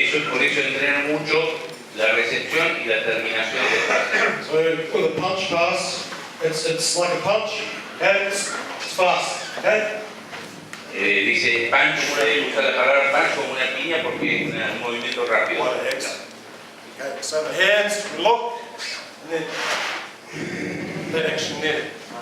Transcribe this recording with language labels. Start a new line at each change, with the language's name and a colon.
Spanish: Por eso entrenan mucho la recepción y la terminación del pase.
English: So with a punch pass, it's like a punch, okay? It's fast, okay?
Spanish: Dice punch, usa la palabra punch como una piña porque es un movimiento rápido.
English: Okay, so the hands, we look, and then action net.